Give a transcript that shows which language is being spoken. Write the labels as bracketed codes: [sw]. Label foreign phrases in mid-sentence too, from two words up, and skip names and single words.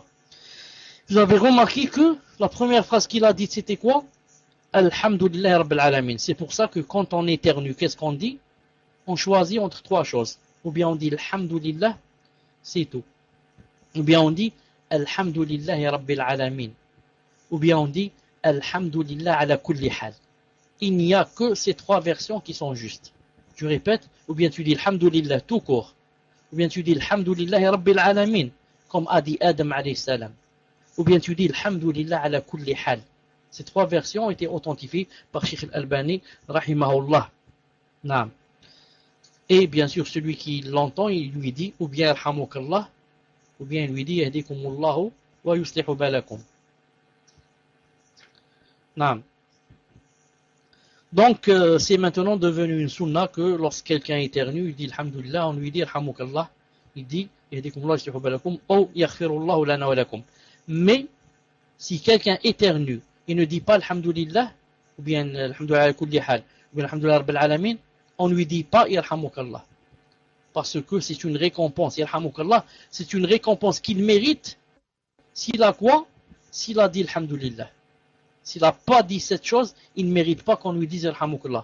[fr] Vous avez remarqué que la première phrase qu'il a dite, c'était quoi? [ar] الحمد لله رب العالمين. [fr] C'est pour ça que quand on éternue, qu'est-ce qu'on dit? On choisit entre trois choses. Ou bien on dit Alhamdulillah, c'est tout. Ou bien on dit [ar] الحمد لله رب العالمين. [fr] Ou bien on dit [ar] الحمد لله على كل حال. [fr] Il n'y a que ces trois versions qui sont justes. Tu répètes, ou bien tu dis Alhamdulillah tout court. Ou bien tu dis [ar] الحمد لله رب العالمين, [fr] comme a dit Adam [ar] عليه السلام. [fr] Ou bien tu dis [ar] الحمد لله على كل حال. [fr] Ces trois versions ont été authentifiées par Sheikh al-Albani rahimahullah. Naam. Et bien sûr, celui qui l'entend, il lui dit, ou bien Alhamukallah, ou bien il lui dit [ar] يهديكم الله ويصلح بالكم. [fr] Naam. Donc, c'est maintenant devenu une sunna que lorsque quelqu'un éternue, il dit Alhamdulillah, on lui dit Alhamukallah, il dit [ar] يهديكم الله ويصلح بالكم, [fr] ou [ar] يغفر الله لنا ولكم. [fr] Mais, si quelqu'un éternue, il ne dit pas Alhamdulillah, ou bien [ar] الحمد لله على كل حال, [fr] ou bien [ar] الحمد لله رب العالمين, [fr] on ne lui dit pas Yarhamukallah. Parce que c'est une récompense. Yarhamukallah, c'est une récompense qu'il mérite s'il a quoi? S'il a dit Alhamdulillah. S'il n'a pas dit cette chose, il ne mérite pas qu'on lui dise Yarhamukallah.